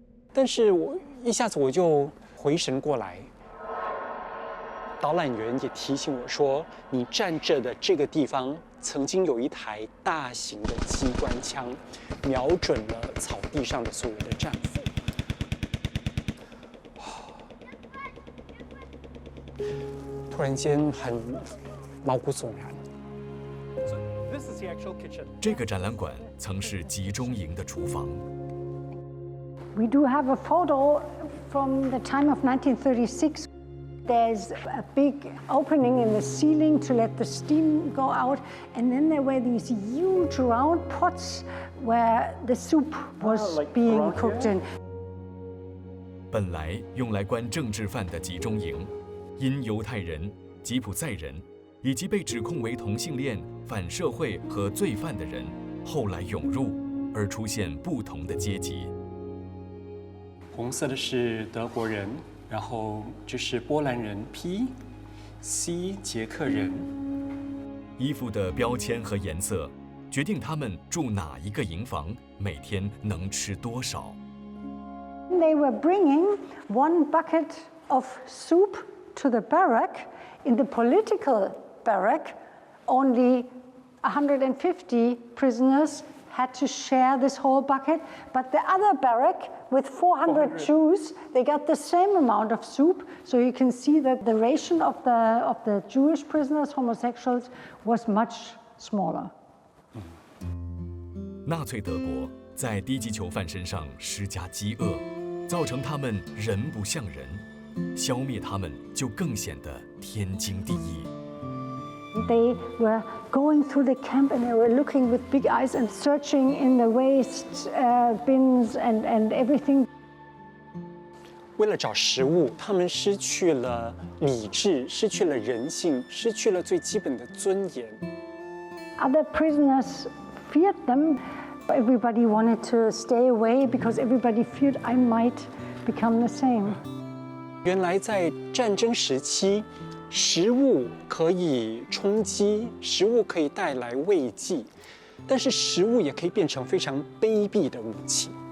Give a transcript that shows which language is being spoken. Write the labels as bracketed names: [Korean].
[Chinese] 但是我一下子我就回神过来，导览员也提醒我说，你站着的这个地方曾经有一台大型的机关枪，瞄准了草地上的所有的战俘。突然间很毛骨悚然。这个展览馆曾是集中营的厨房。 [English] We do have a photo from the time of 1936. There's a big opening in the ceiling to let the steam go out, and then there were these huge round pots where the soup was being cooked in. [Chinese] 本来用来关政治犯的集中营，因犹太人、吉普赛人以及被指控为同性恋、反社会和罪犯的人，后来涌入，而出现不同的阶级。红色的是德国人，然后这是波兰人 P、C 捷克人。衣服的标签和颜色决定他们住哪一个营房，每天能吃多少。 [English] They were bringing 1 bucket of soup to the barrack. In the political barrack, only 150 prisoners had to share this whole bucket, but the other barrack with 400 Jews, they got the same amount of soup. So you can see that the ration of the Jewish prisoners, homosexuals, was much smaller. [Chinese] 纳粹德国在低级囚犯身上施加饥饿，造成他们人不像人，消灭他们就更显得天经地义。 [English] They were going through the camp and they were looking with big eyes and searching in the waste bins and everything. [Chinese] 为了找食物，他们失去了理智，失去了人性，失去了最基本的尊严。 [English] Other prisoners feared them. Everybody wanted to stay away because everybody feared I might become the same. [Chinese] 原来在战争时期，食物可以充饥，食物可以带来慰藉，但是食物也可以变成非常卑鄙的武器。